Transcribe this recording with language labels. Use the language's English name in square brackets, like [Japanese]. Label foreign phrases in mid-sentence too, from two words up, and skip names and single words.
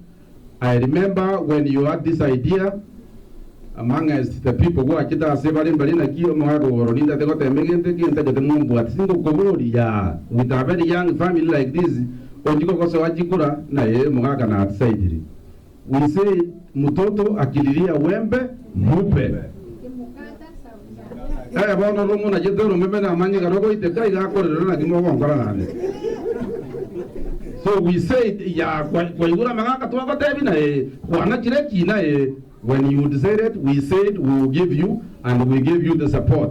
[English] I remember when you had this idea, among us, the people who are with a very young family like this, we say, [Swahili] Mutoto akililia wembe mupe. [English] So we say, when you decided, we said we will give you, and we give you the support.